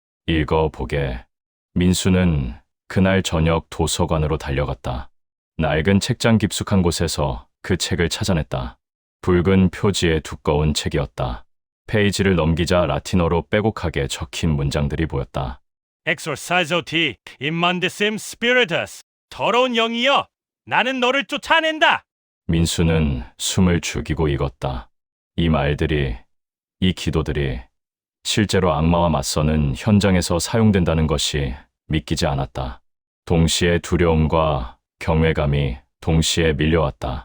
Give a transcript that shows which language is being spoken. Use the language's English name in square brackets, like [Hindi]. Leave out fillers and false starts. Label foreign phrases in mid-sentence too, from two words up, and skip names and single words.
[Korean] 읽어보게. 민수는 그날 저녁 도서관으로 달려갔다. 낡은 책장 깊숙한 곳에서 그 책을 찾아냈다. 붉은 표지의 두꺼운 책이었다. 페이지를 넘기자 라틴어로 빼곡하게 적힌 문장들이 보였다. [Latin] Exorcizo ti immundisim spiritus. [Korean] 더러운 영이여, 나는 너를 쫓아낸다. 민수는 숨을 죽이고 읽었다. 이 말들이, 이 기도들이 실제로 악마와 맞서는 현장에서 사용된다는 것이 믿기지 않았다. 동시에 두려움과 경외감이 동시에 밀려왔다.